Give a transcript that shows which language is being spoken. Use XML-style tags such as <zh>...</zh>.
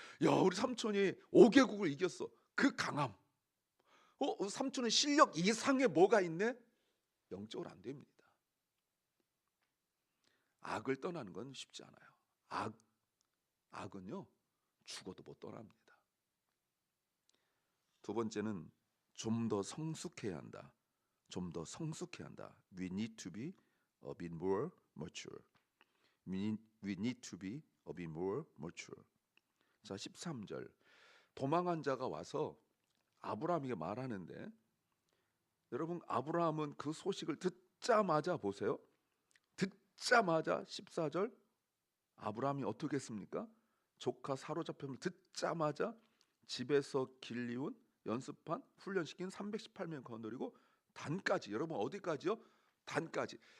<ko>야, 우리 삼촌이 5개국을 이겼어. 그 강함. 삼촌의 실력 이상의 뭐가 있네? 영적으로 안 됩니다. 악을 떠나는 건 쉽지 않아요. 악은요, 죽어도 못 떠납니다. 두 번째는 좀 더 성숙해야 한다. 좀 더 성숙해야 한다.</ko> <en>We need to be a bit more mature. We need to be a bit more mature.</en> <ko>자, 13절. 도망한 자가 와서 아브라함에게 말하는데, 여러분, 아브라함은 그 소식을 듣자마자 보세요. 듣자마자 14절 아브라함이 어떻게 했습니까? 조카 사로잡힘을 듣자마자 집에서 길리운 연습한 훈련시킨 318명 거느리고 단까지, 여러분 어디까지요? 단까지.</ko>